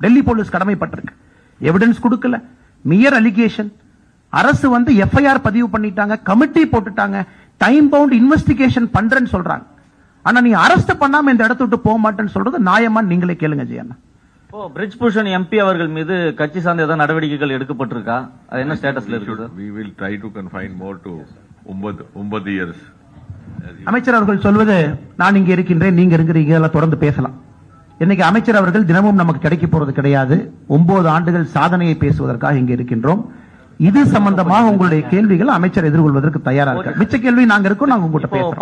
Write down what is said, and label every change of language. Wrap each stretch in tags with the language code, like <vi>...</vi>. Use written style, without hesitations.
<ta>Delhi police கடமைப்பட்டிருக்கு. Evidence கொடுக்கல, மியர் allegation. அரசு FIR பதிவு பண்ணிட்டாங்க, கமிட்டி போட்டுட்டாங்க, டைம் பவுண்ட் இன்வெஸ்டிகேஷன் பண்றேன்னு சொல்றாங்க. ஆனா நீ அரெஸ்ட் பண்ணாம இந்த இடத்த விட்டு போக மாட்டேன்னு சொல்றது நியாயமா? நீங்களே கேளுங்க ஜெயண்ணா. பிரிட்ஜ் பூஷன் எம்பி அவர்கள் மீது கட்சி சார்ந்த ஏதாவது நடவடிக்கைகள் எடுக்கப்பட்டிருக்கா? அது என்ன ஸ்டேட்டஸ்ல இருக்கு?</ta> <en>We will try to confine more to 9 years.</en> <ta>அமைச்சர் அவர்கள் சொல்வது, நான் இங்க இருக்கின்றேன், நீங்க இருக்கிறீங்க, எல்லாம் தொடர்ந்து பேசலாம். இன்னைக்கு அமைச்சர் அவர்கள் தினமும் நமக்கு கிடைக்க போறது கிடையாது. 9 ஆண்டுகள் சாதனையை பேசுவதற்காக இங்க இருக்கின்றோம். இது சம்பந்தமாக உங்களுடைய கேள்விகள் அமைச்சர் எதிர்கொள்வதற்கு தயாரா இருக்கார். மிச்ச கேள்வி நாங்க இருக்கோம், நாங்க உங்ககிட்ட பேசுறோம்.</ta>